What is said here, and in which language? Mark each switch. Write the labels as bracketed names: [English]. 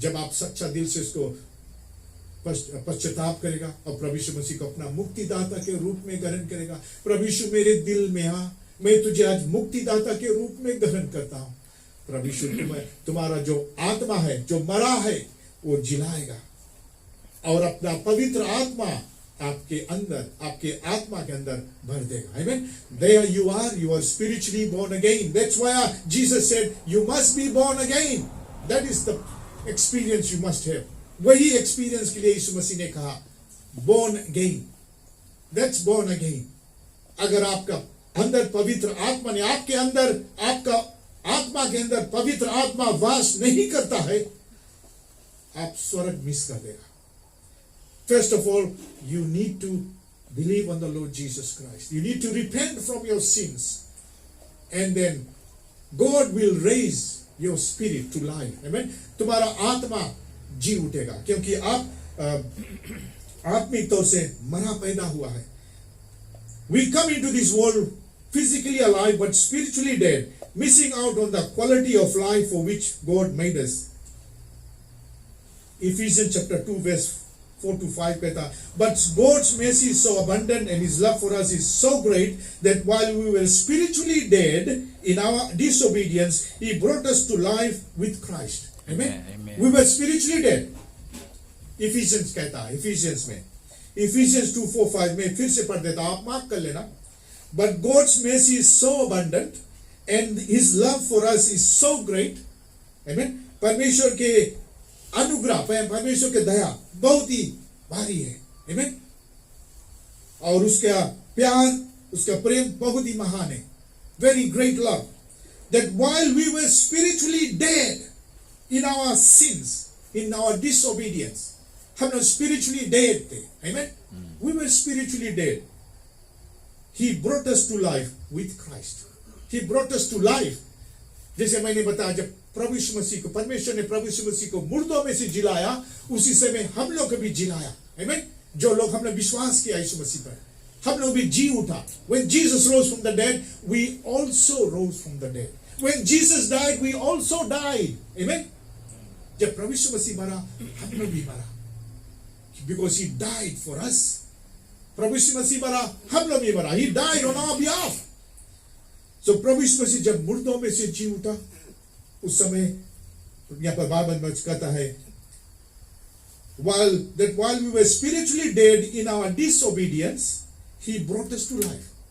[Hindi] जब आप सच्चा दिल से इसको पश्चाताप करेगा और प्रभु यीशु मसीह को अपना मुक्तिदाता के रूप में ग्रहण करेगा, प्रभु यीशु मेरे दिल में आ, मैं तुझे आज मुक्तिदाता के रूप में ग्रहण करता हूं। प्रभु यीशु तुम्हारा जो आत्मा है, जो मरा है, वो जिलाएगा और अपना पवित्र आत्मा आपके अंदर, आपके आत्मा के अंदर भर देगा। आमेन। [English] There you are spiritually born again. That's why Jesus said you must be born again. That is the experience you must have. [Hindi] वही एक्सपीरियंस के लिए यीशु मसीह ने कहा born again. [English] That's born again. [Hindi] अगर आपका अंदर पवित्र आत्मा ने, आपके अंदर, आपका आत्मा के अंदर पवित्र आत्मा वास नहीं करता है, आप स्वर्ग मिस कर देगा। [English] First of all, you need to believe on the Lord Jesus Christ. You need to repent from your sins, and then God will raise your spirit to life. Amen. [Hindi] तुम्हारा आत्मा जी उठेगा, क्योंकि आप आत्मिक तौर से मरा पैदा हुआ है। [English] We come into this world physically alive but spiritually dead, missing out on the quality of life for which God made us. Ephesians chapter 2 verse 4 to 5 कहता, but God's mercy is so abundant and his love for us is so great that while we were spiritually dead in our disobedience, he brought us to life with Christ. Amen. Amen. We were spiritually dead. [Hindi] Ephesians कहता है, Ephesians में, Ephesians 2:4-5 में फिर से पढ़ देता, आप mark कर लेना। [English] But God's mercy is so abundant and his love for us is so great. Amen. [Hindi] परमेश्वर के अनुग्रह, परमेश्वर के दया बहुत ही भारी है। [English] Amen. [Hindi] और उसका प्यार, उसका प्रेम बहुत ही महान है। [English] Very great love. That while we were spiritually dead in our sins, in our disobedience, हम लोग spiritually dead थे। Amen. We were spiritually dead. He brought us to life with Christ. He brought us to life. [Hindi] जैसे मैंने बताया, जब प्रभु यीशु मसीह को, परमेश्वर ने प्रभु यीशु मसीह को मुर्दों में से जिलाया, उसी समय हम लोग को भी जिलाया। [English] Amen. [Hindi] जो लोग हमने विश्वास किया यीशु मसीह पर, हम लोग भी जी उठा। [English] When Jesus rose from the dead, we also rose from the dead. When Jesus died, we also died. Amen. [Hindi] जब प्रभु यीशु मसीह मरा, हम लोग भी मरा, because he died for us. प्रभु यीशु मसीह मरा, हम लोग भी मरा। He died on our behalf. So प्रभु यीशु मसीह जब मुर्दों में से जी उठा, उस समय यहाँ पर बाइबल में कहता है, while we were spiritually dead in our disobedience, he brought us to life.